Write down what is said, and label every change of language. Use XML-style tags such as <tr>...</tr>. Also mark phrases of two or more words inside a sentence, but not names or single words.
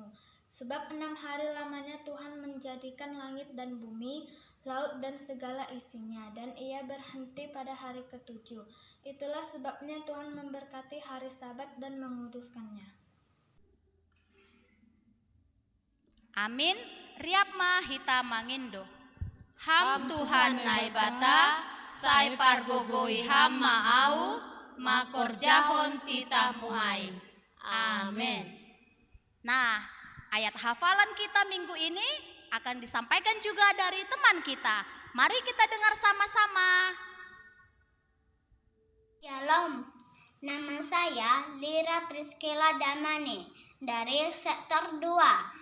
<id>Sebab 6 hari lamanya Tuhan menjadikan langit dan bumi, laut dan segala isinya, dan ia berhenti pada hari ketujuh. Itulah sebabnya Tuhan memberkati hari Sabat dan menguduskannya. Amin.</id> <bts>Riapma hita mangindo. Ham Tuhan naibata, sai pargogoi ham maau, makor jahon titah muai. Amin.</bts> <id>Nah, ayat hafalan kita minggu ini akan disampaikan juga dari teman kita. Mari kita dengar sama-sama. Shalom, nama saya Lira Priskela Damane dari sektor 2.</id>